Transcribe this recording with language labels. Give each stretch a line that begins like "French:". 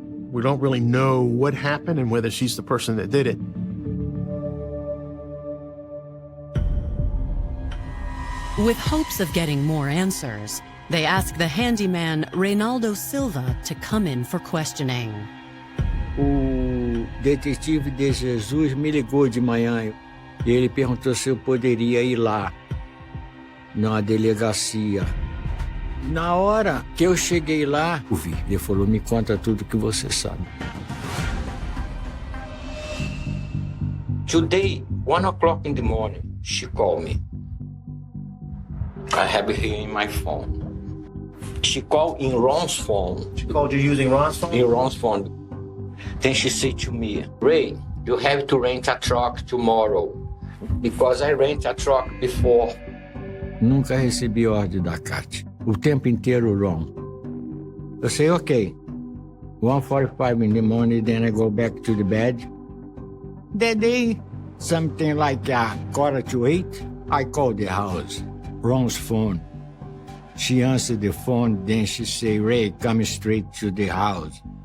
English: We don't really know what happened and whether she's the person that did it. With hopes of getting more answers, they ask the handyman Reynaldo Silva to come in for questioning.
Portuguese: O detetive de Jesus me ligou de manhã e ele perguntou se eu poderia ir lá na delegacia. Na hora que eu cheguei lá, ele falou, me conta tudo que você sabe.
English: Today, 1 o'clock in the morning, she called me. I have it here in my phone. She called in Ron's phone. She called you using Ron's phone? In Ron's phone. Then she said to me, Ray, you have to rent a truck tomorrow because I rent a truck before.
Portuguese: Nunca recebi ordem da Cat. O tempo inteiro, Ron.
English: Eu say, okay, 1:45 in the morning, then I go back to the bed. That day, something like 7:45, I called the house. Ron's phone. She answered the phone, then she say, Ray, come straight to the house.